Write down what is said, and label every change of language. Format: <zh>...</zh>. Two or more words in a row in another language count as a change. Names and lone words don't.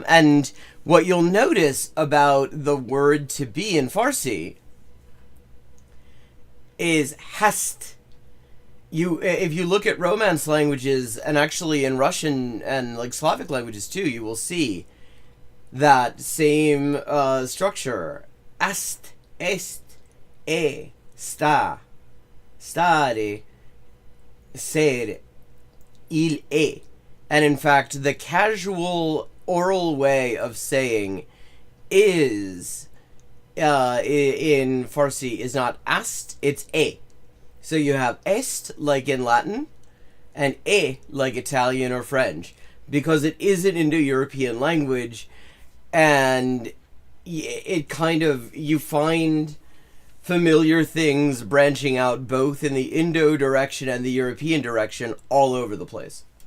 <en>And what you'll notice about the word to be in Farsi is hast. If you look at Romance languages, and actually in Russian and like Slavic languages too, you will see that same structure. Ast, est,</en> <it>sta, stare,</it> <en>ser,</en> <fr>il est.</fr> <en>And in fact, the casual oral way of saying is in Farsi is not ast, it's e. So you have est like in Latin and e like Italian or French because it is an Indo-European language, and it kind of, you find familiar things branching out both in the Indo direction and the European direction all over the place.</en>